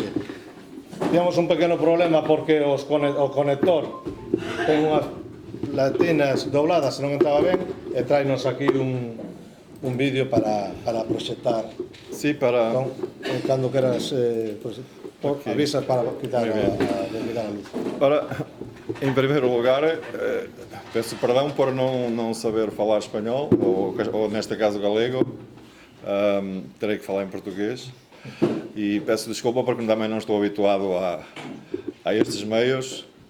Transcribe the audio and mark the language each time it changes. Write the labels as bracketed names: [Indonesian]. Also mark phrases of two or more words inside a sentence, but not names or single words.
[Galician] Temos un pequeno problema porque o conector ten unhas latinas dobladas e non entraba ben, e tráenos aquí un vídeo para proxectar. Sí, para... Cando queras, avisas para quitar a luz. [Portuguese] Ora, em primeiro lugar, peço perdão por não saber falar espanhol, ou neste caso galego. Terei que falar em português. E peço desculpa porque também não estou habituado a estes meios.